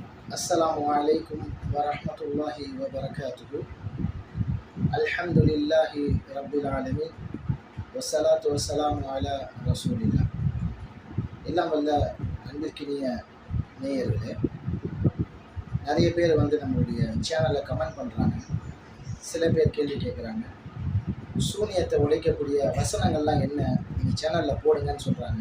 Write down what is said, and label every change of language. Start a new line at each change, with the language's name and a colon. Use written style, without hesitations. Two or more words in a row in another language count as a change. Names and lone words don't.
Arabic: السلام عليكم ورحمة الله وبركاته. الحمد لله رب العالمين. والصلاة والسلام على رسول الله.
Tamil: எல்லாம் வல்ல அன்பிற்கினிய நேயர்களே, நிறைய பேர் நம்மளுடைய சேனலை கமெண்ட் பண்ணுறாங்க. சில பேர் கேள்வி கேட்குறாங்க. சூனியத்தை உடைக்கக்கூடிய வசனங்கள்லாம் என்ன, நீங்கள் சேனலில் போடுங்கன்னு சொல்கிறாங்க.